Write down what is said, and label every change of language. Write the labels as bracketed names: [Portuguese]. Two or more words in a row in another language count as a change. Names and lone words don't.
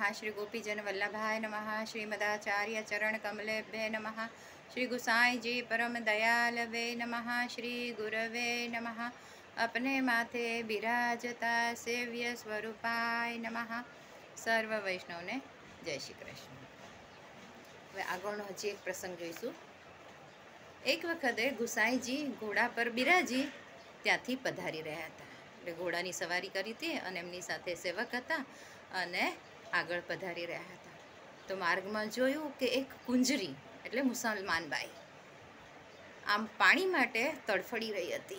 [Sanskrit] श्री गोपीजन वल्लभाय नमः। श्रीमदाचार्य चरण कमलेभ्ये नमः। श्री गुसाई जी परम दयालवे नमः। श्री गुरवे नमः। [Gujarati] આપણે માથે બિરાજતા [Sanskrit] सेव्य स्वरूपाय नमः। [Gujarati] સર્વ વૈષ્ણવ ને જય શ્રી કૃષ્ણ। હવે આગળનો હજી એક પ્રસંગ જોઈશું। એક વખતે ગુસાઈજી ઘોડા પર બિરાજી ત્યાંથી પધારી રહ્યા હતા। એટલે ઘોડાની સવારી કરી હતી અને એમની સાથે સેવક હતા અને આગળ પધારી રહ્યા હતા। તો માર્ગમાં જોયું કે એક કુંજરી એટલે મુસલમાન બાઈ આમ પાણી માટે તડફડી રહી હતી।